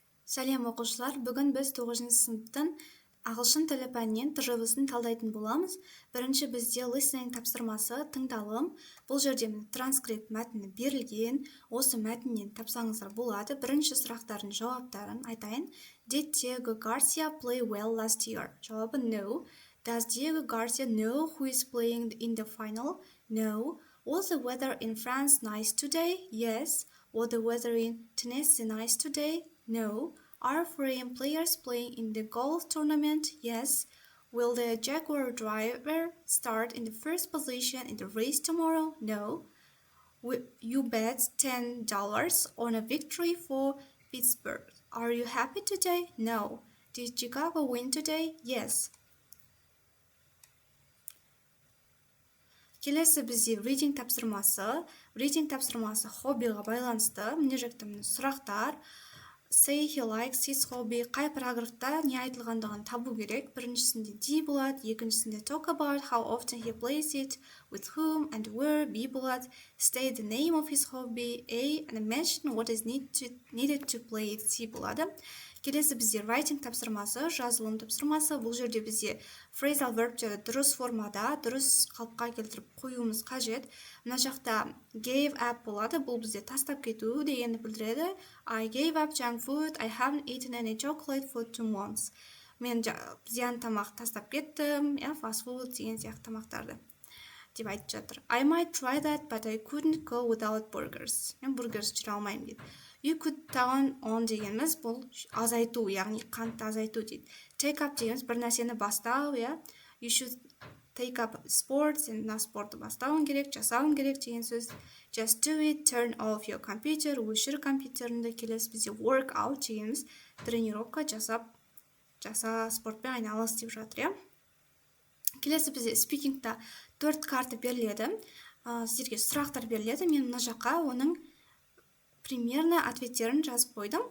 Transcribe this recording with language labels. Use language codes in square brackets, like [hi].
[kk] Сәлем оқушылар, бүгін біз 9-шы сыныптың ағылшын тілі пәнінен тыржыбысын талдайтын боламыз. Бірінші бізде listening тапсырмасы тыңдалым. Бұл жерде транскрипт мәтіні берілген. Осы мәтіннен тапсаңыздар болады. Бірінші сұрақтардың жауаптарын айтайын. [en] Did Diego Garcia play well last year? [kk] Жауабы no. [en] Does Diego Garcia know who is playing in the final? No. Was the weather in France nice today? Yes. Was the weather in Tennessee nice today? No. Are foreign players playing in the golf tournament? Yes. Will the Jaguar driver start in the first position in the race tomorrow? No. You bet $10 on a victory for Pittsburgh. Are you happy today? No. Did Chicago win today? Yes. [kk] Келесі бізде reading тапсырмасы. Reading тапсырмасы хоббиға байланысты. Міне жақта сұрақтар. Say he likes his hobby. Қай параграфта не айтылғандығын табу керек. Біріншісінде D болады, екіншісінде [en] talk about how often he plays it, with whom and where. [kk] B болады. [en] State the name of his hobby. A. And mention what is needed to play it. [kk] C болады. Келесі бізде writing тапсырмасы, жазылым тапсырмасы. Бұл жерде бізде phrasal verbтерді дұрыс формада, дұрыс қалыпқа келтіріп қоюымыз қажет. Мына жақта gave up болады. Бұл бізде тастап кету дегенді білдіреді. [en] I gave up junk food. I haven't eaten any chocolate for 2 months. [kk] Мен зиян тамақ тастап кеттім. Fast food деген сияқты тамақтарды деп айтып жатыр. [en] I might try that, but I couldn't go without burgers. [kk] Мен бургерсіз жүре алмаймын дейді. [en] You could down on [kk] дегеніміз бұл азайту, яғни қантты азайту дейді. Take up дегеніміз бір нәрсені бастау, [en] You should take up sports, [kk] сен мына спортты бастауың керек, жасауың керек деген сөз. [en] Just do it, turn off your computer, [kk] өшір компьютеріңді. Келесі бізде work out дегеніміз тренировка жаса спортпен айналыс деп жатыр, Келесі бізде спикингта 4 карта беріледі. Сіздерге сұрақтар беріледі. Мен мына жаққа оның примерно ответтерін жазып қойдым.